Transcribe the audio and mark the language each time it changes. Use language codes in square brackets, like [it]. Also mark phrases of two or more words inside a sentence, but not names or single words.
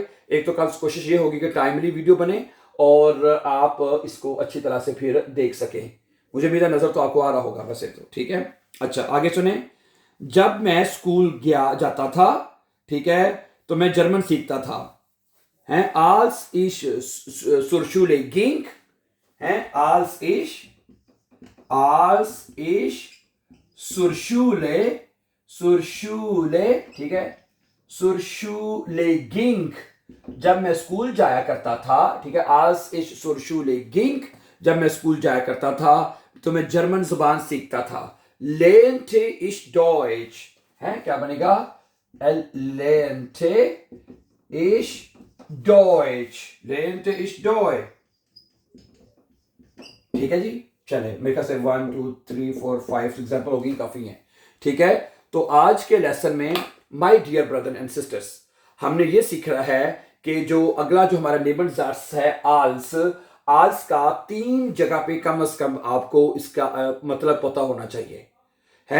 [ur] ایک تو کل کوشش یہ ہوگی کہ ٹائملی ویڈیو بنے اور آپ اس کو اچھی طرح سے پھر دیکھ سکیں. مجھے امید ہے نظر تو آپ کو آ رہا ہوگا ویسے تو، ٹھیک ہے. اچھا، آگے سنے، جب میں اسکول جاتا تھا، ٹھیک ہے، تو میں جرمن سیکھتا تھا، ہیں [de] Als ich zur Schule ging, [ur] हैं, [de] als ich zur Schule, [ur] ٹھیک ہے, [de] zur Schule ging, [ur] جب میں اسکول جایا کرتا تھا، ٹھیک ہے, [de] als ich zur Schule ging, [ur] جب میں اسکول جایا کرتا تھا تو میں جرمن زبان سیکھتا تھا, [de] lernte ich Deutsch, [ur] ہے کیا بنے گا, [de] lernte ich Deutsch, [ur] ٹھیک ہے جی. چلے میرے خیال سے 1 2 3 4 5 ایگزامپل ہوگی، کافی ہے، ٹھیک ہے. تو آج کے لیسن میں [en] my dear brother and sisters, [ur] ہم نے یہ سیکھا ہے کہ جو اگلا جو ہمارا نیبنزارس ہے آلس، آلس کا 3 جگہ پہ کم سے کم آپ کو اس کا مطلب پتا ہونا چاہیے، ہے.